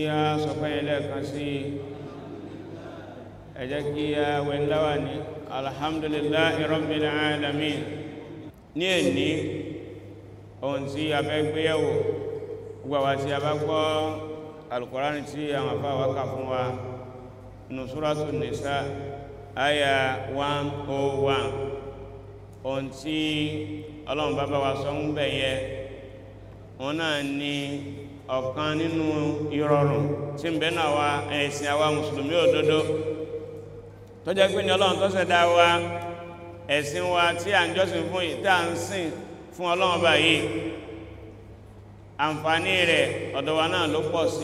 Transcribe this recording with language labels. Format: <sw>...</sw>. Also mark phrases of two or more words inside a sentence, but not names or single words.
<yo>sọ pé ẹlẹ́ẹ̀kan sí ẹ jẹ́ kí a wẹ̀ ńláwà ní</yo> <ar>الحمد لله رب العالمين.</ar> <yo>Ní èní ohun tí a fẹ́ gbéyẹ̀wò gbogbo àwa tí a bá gbọ́ Al-Qur'ani tí àwọn àfáà wa kà fún wa nínú Suratun Nisa àyà 101. Ohun tí Ọlọ́run bá bá wa sọ ń bẹ̀ yẹ wọn náà ni ọ̀kan nínú ìrọ̀rùn tí ń bẹ náà wa ẹ̀sìn àwa mùsùlùmí òdodo tó jẹ́ pé ní Ọlọ́run tó ṣẹ̀dá wa ẹ̀sìn wa tí à ń jọ́sìn fún yìí tá à ń sìn fún Ọlọ́run báyìí àǹfààní rẹ̀ ọ̀dọ̀ wa náà ló pọ̀ sí.</yo>